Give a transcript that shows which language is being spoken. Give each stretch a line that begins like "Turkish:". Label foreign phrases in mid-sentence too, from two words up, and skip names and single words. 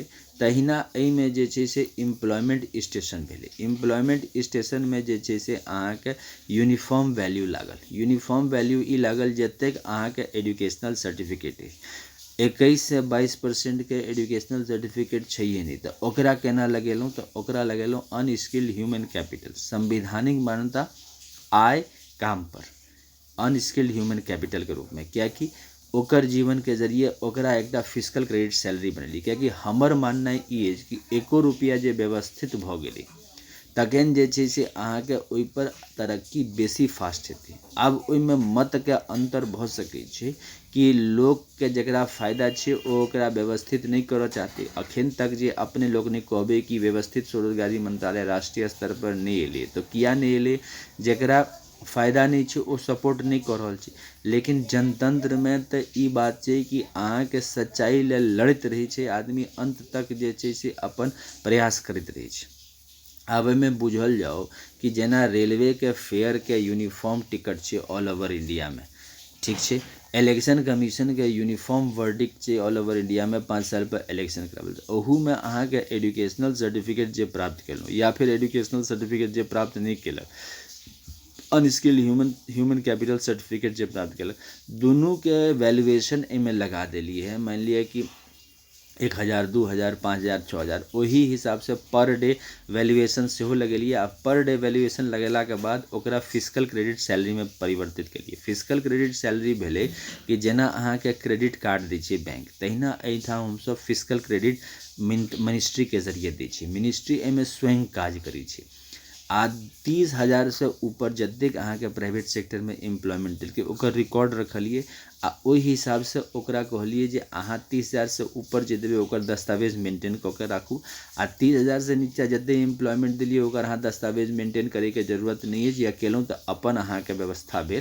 Maithili: तहिना एहिमे जे छै से
English: employment station
Maithili: भेलै।
English: employment station
Maithili: में जे छै से अहाँके
English: uniform value
Maithili: लागल।
English: uniform value
Maithili: ई लागल जतेक अहाँके
English: educational certificate
Maithili: अइ। 21 से 22% के
English: educational certificate
Maithili: छैहे नहीं, तो ओकरा केना लगेलहुँ, तो ओकरा लगेलहुँ
English: unskilled human capital,
Maithili: संवैधानिक मान्यता आय काम पर,
English: unskilled human capital
Maithili: के रूप में। कियाकि ओकर जीवन के जरिए ओकरा एकटा
English: physical credit salary
Maithili: बनेली। कियाकि हमर माननाइ ई अछि कि एको रुपया जे व्यवस्थित भऽ गेलै तखन जे छै से अहाँके ओहिपर तरक्की बेसी फास्ट हेतै। आब ओहिमे मत के अंतर भऽ सकै छै कि लोग के जकरा फायदा छै ओ ओकरा व्यवस्थित नहीं करऽ चाहते। अखन तक जे अपने लोकनिक कहबै कि व्यवस्थित स्वरोजगारी मंत्रालय राष्ट्रीय स्तर पर नहीं एलै, तो किया नहीं एलै? जकरा फायदा नहीं छै ओ सपोर्ट नहीं कऽ रहल छै। लेकिन जनतंत्र में तऽ ई बात छै कि अहाँके सच्चाई लेल लड़ैत रहै छै आदमी, अंत तक जे छै से अपन प्रयास करैत रहै छै। आब एहिमे बुझल जाओ कि जेना रेलवे के फेयर के
English: uniform ticket
Maithili: छै
English: all over India
Maithili: में, ठीक छै।
English: election commission
Maithili: के
English: uniform verdict
Maithili: छै
English: all over India
Maithili: में 5 साल पर इलेक्शन कराबल। ओहू में अहाँके
English: educational certificate
Maithili: जे प्राप्त केलहुँ या फिर
English: educational certificate
Maithili: जे प्राप्त नहीं केलक,
English: unskilled human capital certificate
Maithili: जे प्राप्त केलक, दुनू के वैल्यूएशन एहिमे लगा देलिए है। मान लिया कि 1,000, 2,000, 5,000, 6,000 ओही हिसाब से
English: per day valuation
Maithili: सेहो लगेलिए। आ
English: per day valuation
Maithili: लगेला के बाद ओकरा
English: physical credit salary
Maithili: में परिवर्तित केलिए।
English: physical credit salary
Maithili: भेलै कि जेना अहाँके
English: credit card
Maithili: दै छियै बैंक, तहिना एहिठाम हमसब
English: physical credit ministry
Maithili: के जरिए दै छियै। मिनिस्ट्री एहिमे स्वयं काज करै छै। आ 30,000 से ऊपर जतेक अहाँके
English: private sector
Maithili: में एम्प्लॉयमेंट देलकै ओकर रिकॉर्ड रखलिए आ ओहि हिसाब से ओकरा कहलिए जे अहाँ 30,000 से ऊपर जे देबै ओकर दस्तावेज मेंटेन कऽ के राखू, आ 30,000 से नीचा जतेक एम्प्लॉयमेंट देलिए ओकर अहाँ दस्तावेज मेंटेन करे के जरूरत नहीं अछि, या केलहुँ तऽ अपन अहाँके व्यवस्था भेल।